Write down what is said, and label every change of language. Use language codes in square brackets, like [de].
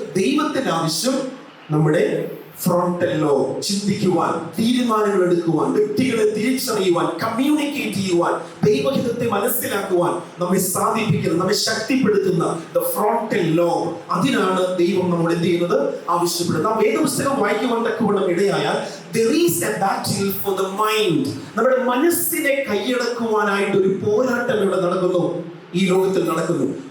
[ml] ദൈവത്തിന്റെ ആവശ്യം നമ്മുടെ ഫ്രോണ്ടൽ ലോബ്, ചിന്തിക്കുവാൻ, തീരുമാനങ്ങൾ എടുക്കുവാൻ, വ്യക്തികളെ തിരിച്ചറിയുവാൻ, കമ്മ്യൂണിക്കേറ്റ് ചെയ്യുവാൻ, ദൈവഹിതത്തെ മനസ്സിലാക്കുവാൻ നമ്മെ സാധിപ്പിക്കുന്ന, നമ്മെ ശക്തിപ്പെടുത്തുന്ന ദ ഫ്രോണ്ടൽ ലോബ്. അതിനാണ് ദൈവം നമ്മൾ എന്ത് ചെയ്യുന്നത്? ആവശ്യപ്പെടുന്നത്. നാം വേദപുസ്തകം വായിക്കുവാൻ തക്കവണ്ണം ഇടയായാൽ [en] there is a battle for the mind. [ml] നമ്മുടെ മനസ്സിനെ കൈയടക്കുവാനായിട്ട് ഒരു പോരാട്ടം ഇവിടെ നടക്കുന്നു, ഈ ലോകത്തിൽ നടക്കുന്നു.